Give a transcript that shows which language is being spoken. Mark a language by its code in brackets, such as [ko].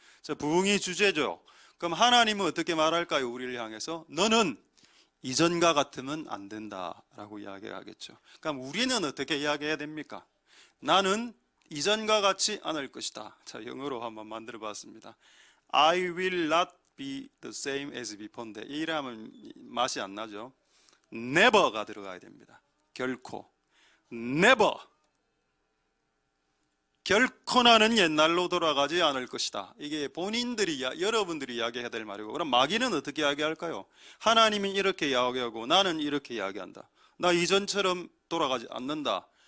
[ko] 자, 부흥이 주제죠. 그럼 하나님은 어떻게 말할까요? 우리를 향해서 너는 이전과 같으면 안 된다라고 이야기하겠죠. 그럼 우리는 어떻게 이야기해야 됩니까? 나는 이전과 같지 않을 것이다. 자, 영어로 한번 만들어 봤습니다. [en] I will not be the same as before인데 [ko] 이라면 맛이 안 나죠. never가 들어가야 됩니다. 결코. never. 결코 나는 옛날로 돌아가지 않을 것이다. 이게 본인들이, 여러분들이 이야기해야 될 말이고, 그럼 마귀는 어떻게 이야기할까요? 하나님이 이렇게 이야기하고 나는 이렇게 이야기한다. 나 이전처럼 돌아가지 않는다.